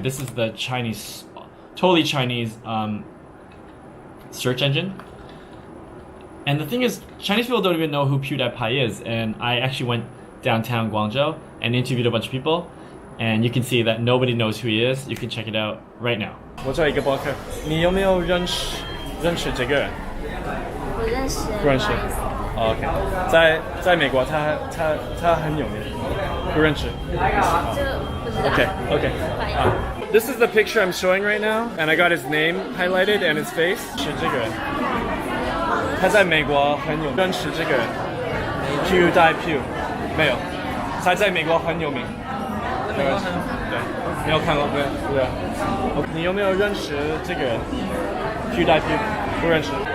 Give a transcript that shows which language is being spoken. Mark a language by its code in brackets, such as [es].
[en] This is the Chinese, totally Chinese search engine. And the thing is, Chinese people don't even know who PewDiePie is. And I actually went downtown Guangzhou and interviewed a bunch of people. And you can see that nobody knows who he is. You can check it out right now. [zh] 我做一个博客，你有没有认识这个人？不认识。不认识。 OK， 在美国他很有名，不认识。 [en] Okay. This is the picture I'm showing right now, and I got his name highlighted and his face. [zh] 是这个人，他在美国很有名，认识这个人。 PewDiePie 没有，他在美国很有名。对，没有看过，对。你有没有认识这个人？PewDiePie 不认识。